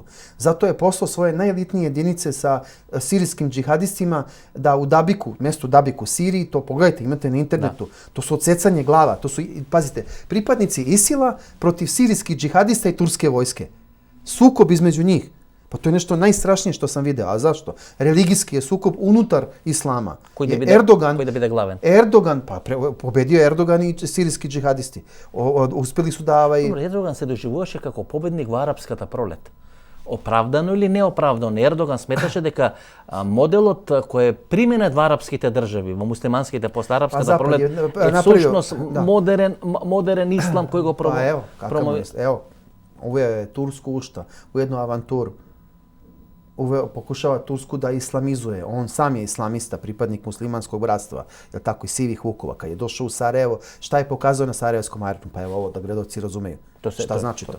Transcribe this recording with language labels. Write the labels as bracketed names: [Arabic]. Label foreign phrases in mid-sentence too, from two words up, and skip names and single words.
[Serbian] Zato je poslao svoje najelitnije jedinice sa sirijskim džihadistima da u Dabiku, mjestu Dabiku, Siriji, to pogledajte, imate na internetu, to su odsecanje glava, to su, pazite, pripadnici Isila protiv sirijskih džihadista i turske vojske. Sukob između njih. Pa to je nešto najstrašnije što sam video. A zašto? Religijski je sukob unutar islama. Koji da bude glaven? Erdogan, pa pobedio Erdogan i sirijski džihadisti. Uspeli su da... [Macedonian] Добро, Ердоган се doživуваше како победник во арапската пролет. Оправдано или неоправдано? Ердоган сметаше дека моделот кој е применет во арапските држави, во муслиманските после арапската пролет, е всушност модерен ислам кој го промовира. [Serbian] Evo, uveo je Tursku ušta u jednu avanturu. Pokušava Tursku da islamizuje. On sam je islamista, pripadnik muslimanskog bratstva, je tako, i sivih vukova. Kad je došao u Sarajevo, šta je pokazao na sarajevskom aerodromu? Pa evo ovo da gledalci razumeju. Šta znači to?